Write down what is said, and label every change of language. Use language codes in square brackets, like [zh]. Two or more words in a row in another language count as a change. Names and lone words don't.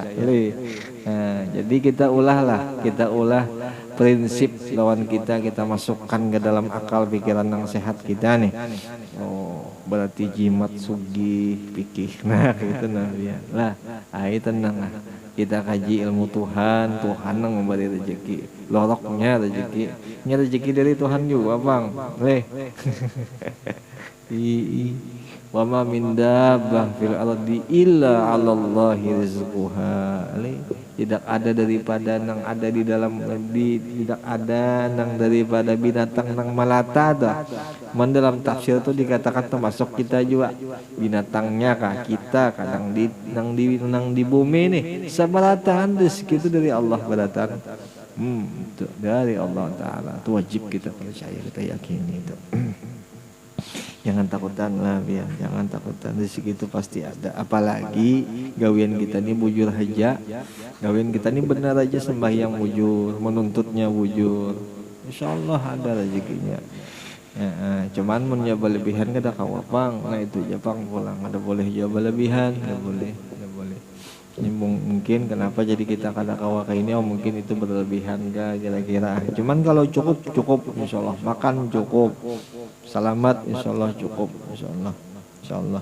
[bjn] Jadi kita ulah prinsip lawan kita masukkan ke dalam akal pikiran yang sehat kita nih. Oh berarti jimat sugi pikir. Nah itu Nabi lah. Ayo tenang lah, kita kaji ilmu Tuhan yang memberi rezeki, loroknya rezeki dari Tuhan juga bang. [ar] وما من دابة في الأرض إلا على الله رزقها. [bjn] Tidak ada daripada nang ada di dalam tidak ada nang daripada binatang nang melata dah. Dalam tafsir itu dikatakan termasuk kita juga binatangnya kah kita kadang nang di bumi nih sabarataan rezeki itu dari Allah beratan. Itu dari Allah Ta'ala. Itu wajib kita percaya, kita yakini itu. Jangan takutan lah biar, jangan takutan, rezeki itu pasti ada. Apalagi gawian kita ini bujur haja, gawian kita ini benar aja sembahyang bujur, menuntutnya bujur, insyaallah ada rezekinya. Cuman menjawab berlebihan kada kawapang. Nah itu Jepang pulang ada boleh jawab berlebihan, ada boleh. Ini mungkin kenapa jadi kita kada kawak ini, mungkin itu berlebihan gak kira-kira. Cuman kalau cukup insyaallah, makan cukup, selamat insyaallah cukup, insyaallah.